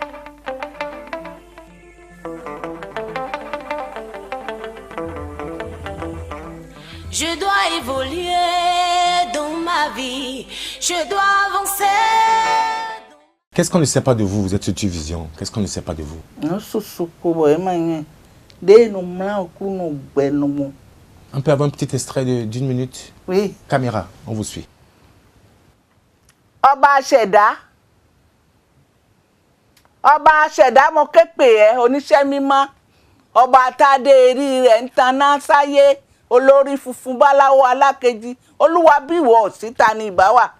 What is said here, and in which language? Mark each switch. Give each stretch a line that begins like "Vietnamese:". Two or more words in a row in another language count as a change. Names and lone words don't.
French: Je dois évoluer dans ma vie, je dois avancer. Qu'est-ce qu'on ne sait pas de vous? Vous êtes sur Vision. Qu'est-ce qu'on ne sait pas de vous? On peut avoir un petit extrait d'une minute? Oui. Caméra, on vous suit.
Yoruba: Ọba Ṣẹ̀dá mo ké pè ẹ́ oníṣẹ́ mímọ́. Ọba tádé erí rẹ̀ ń taná sáyé. Olórí funfun báláwo alákejì. Olúwa bí ìwọ síta ni ìbá wà.